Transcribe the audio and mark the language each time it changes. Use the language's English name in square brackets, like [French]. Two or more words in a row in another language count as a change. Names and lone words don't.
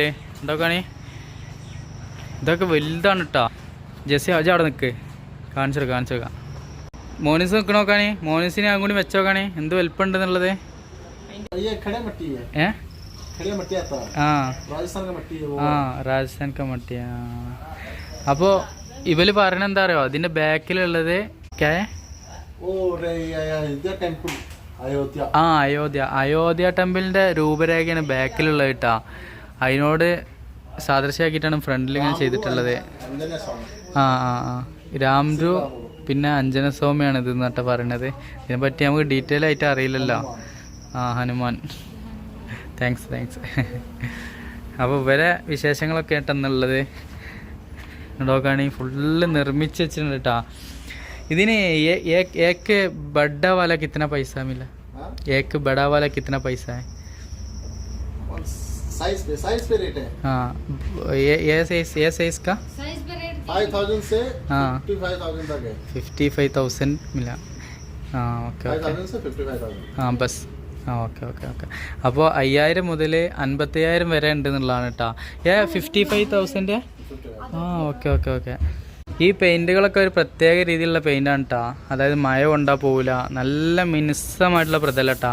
[Malayalam] എന്തൊക്കെയാണ് ഇതൊക്കെ വലുതാണ് കേട്ടോ. ജെസ്സി അജ അവിടെ നിൽക്ക്, കാണിച്ചു വെക്കാം. മോനിസ് നിൽക്കണ നോക്കാണേ. മോനിസിനെ അങ്ങോട്ട് വെച്ചോക്കാണേ എന്ത് വലുപ്പമുണ്ടെന്നുള്ളത്. [Hindi] രാജസ്ഥാൻ का मट्टी. [Malayalam] അപ്പോൾ ഇവര് പറയണ എന്താ അറിയോ? അതിന്റെ ബാക്കിലുള്ളത് അയോധ്യ ടെമ്പിളിന്റെ രൂപരേഖയാണ് ബാക്കിലുള്ളത് കേട്ടാ. അതിനോട് സാദൃശ്യമാക്കിയിട്ടാണ് ഫ്രണ്ടിൽ ഇങ്ങനെ ചെയ്തിട്ടുള്ളത്. രാംരു പിന്നെ അഞ്ജനസ്വാമിയാണ് ഇത് എന്നിട്ട് പറയണത്. ഇതിനെപ്പറ്റി നമുക്ക് ഡീറ്റെയിൽ ആയിട്ട് അറിയില്ലല്ലോ. ഹനുമാൻ. താങ്ക്സ്. അപ്പോൾ ഇവരെ വിശേഷങ്ങളൊക്കെ ആയിട്ടെന്നുള്ളത് നോക്കുകയാണെങ്കിൽ ഫുള്ള് നിർമ്മിച്ച് വെച്ചിട്ടുണ്ട് കേട്ടോ. [Hindi] ഇതിന് एक बड़ा वाला कितना पैसा मिला? एक बड़ा वाला कितना पैसा है? साइज पे रेट है. हाँ ये साइज का 5000 से 55000 तक है. 55,000 मिला. हाँ ओके 5000 से 55,000. हाँ बस. [Malayalam] ആ ഓക്കെ. അപ്പോൾ 5000 മുതൽ 55,000 വരെ ഉണ്ട് എന്നുള്ളതാണ് കേട്ടോ. 55,000. ആ ഓക്കെ. ഈ പെയിൻറ്റുകളൊക്കെ ഒരു പ്രത്യേക രീതിയിലുള്ള പെയിൻ്റാണ് കേട്ടോ. അതായത് മഴ കൊണ്ടാൽ പോവില്ല, നല്ല മിനുസമായിട്ടുള്ള പ്രതലം കേട്ടോ.